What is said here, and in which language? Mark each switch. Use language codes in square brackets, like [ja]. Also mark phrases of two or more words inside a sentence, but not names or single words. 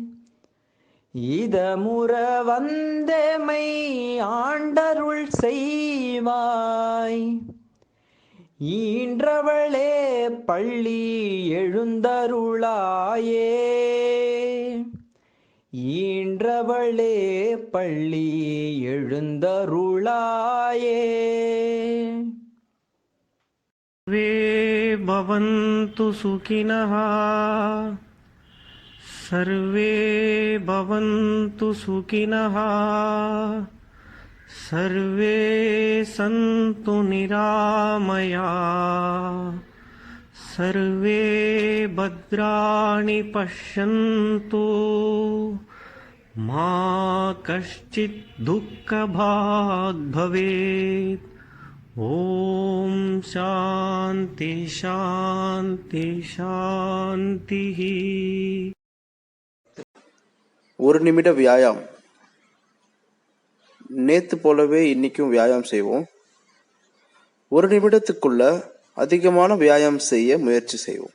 [ta] இதமுற வந்தமை ஆண்டருள் செய்வாய். ஈன்றவளே பள்ளி எழுந்தருளாயே. ஈன்றவளே பள்ளி எழுந்தருளாயே. [sa] सर्वे भवन्तु सुखिनः. सर्वे भवन्तु सुखिनः. सर्वे सन्तु निरामया. सर्वे भद्राणि पश्यन्तु. मा कश्चित् दुःखभाग् भवेत्. ॐ शान्ति शान्ति शान्ति. [ta] ஒரு நிமிட வியாயாம். நேத்து போலவே இன்னைக்கும் வியாயாம் செய்வோம். ஒரு நிமிடத்துக்குள்ள அதிகமான வியாயாம் செய்ய முயற்சி செய்வோம்.